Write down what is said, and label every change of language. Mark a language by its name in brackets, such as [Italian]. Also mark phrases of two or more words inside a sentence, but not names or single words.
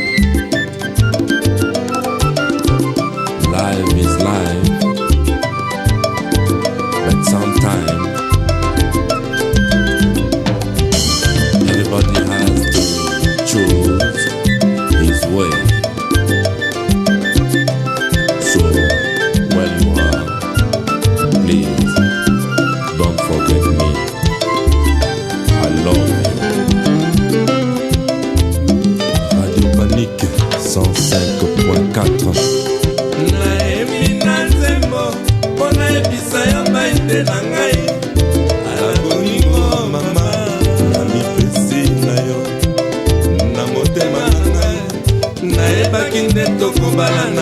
[English] Life is life, but sometimes everybody has to choose his way. So where you are, please don't forget me. I love you. Radio Panique 105.4. [Lingala] Naemi na nzembo pona ebisa yo baide na ngai alakoningo mama namipesi na yo na motema na ngai nayebaki nde tokobalana